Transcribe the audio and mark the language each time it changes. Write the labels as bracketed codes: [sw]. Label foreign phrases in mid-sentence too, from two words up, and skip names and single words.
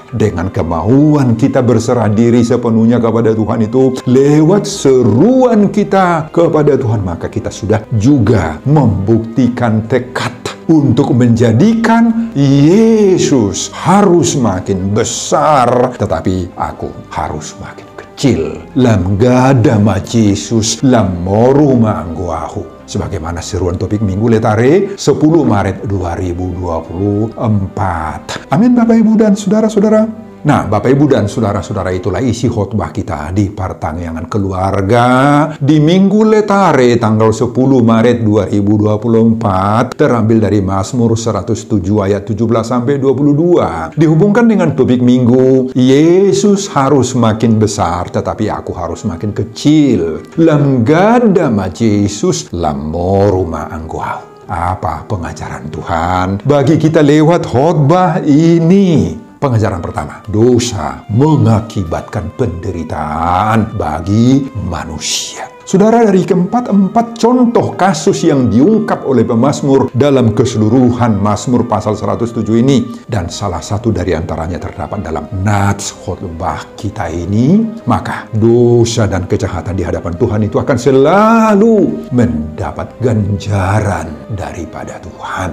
[id] Dengan kemauan kita berserah diri sepenuhnya kepada Tuhan itu, lewat seruan kita kepada Tuhan, maka kita sudah juga membuktikan tekad untuk menjadikan Yesus harus makin besar, tetapi aku harus makin kecil. [bbc] Lam gada ma Yesus, lam moru mangguahu. [id] Sebagaimana seruan topik Minggu Letare 10 Maret 2024. Amin Bapak Ibu dan Saudara-saudara. Nah, Bapak Ibu dan Saudara-saudara, itulah isi khotbah kita di Pertanyaan Keluarga di Minggu Letare tanggal 10 Maret 2024, terambil dari Mazmur 107 ayat 17-22. Dihubungkan dengan topik Minggu, Yesus harus makin besar, tetapi aku harus makin kecil. [bbc] Lam gada ma Yesus, lam moru ma angguau. [id] Apa pengajaran Tuhan bagi kita lewat khotbah ini? Pengajaran pertama, dosa mengakibatkan penderitaan bagi manusia. Saudara, dari keempat contoh kasus yang diungkap oleh pemazmur dalam keseluruhan Mazmur pasal 107 ini, dan salah satu dari antaranya terdapat dalam nats khotbah kita ini, maka dosa dan kejahatan di hadapan Tuhan itu akan selalu mendapat ganjaran daripada Tuhan.